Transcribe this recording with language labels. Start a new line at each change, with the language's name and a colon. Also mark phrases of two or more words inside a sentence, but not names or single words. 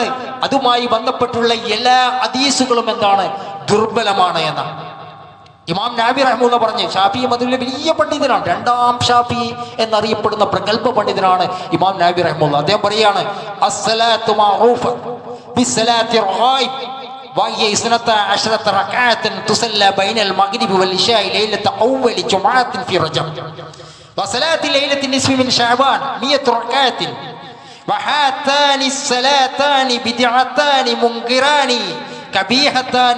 Malayalam: അതുമായി ബന്ധപ്പെട്ടുള്ള എല്ലാ ഹദീസുകളും എന്താണ്? ദുർബലമാണ് എന്നാണ് ഇമാം നബി റഹ്മത്തുള്ളാഹി പറഞ്ഞു. ഷാഫിഈ മദ്ഹബിലെ വലിയ പണ്ഡിതനാണ്, രണ്ടാം ഷാഫിഈ എന്നറിയപ്പെടുന്ന പ്രഗൽഭ പണ്ഡിതനാണ് ഇമാം നബി റഹ്മത്തുള്ളാഹി. അദ്ദേഹം പറയാണ്
Arabic: الصلاة المعروفة بصلاة الرغائب وهي 12 ركعة تصلى بين المغرب والعشاء ليلة أول جمعة في رجب وصلاة ليلة النصف من شعبان 100 ركعة وهاتان الصلاتان بدعتان منكران كبيحتان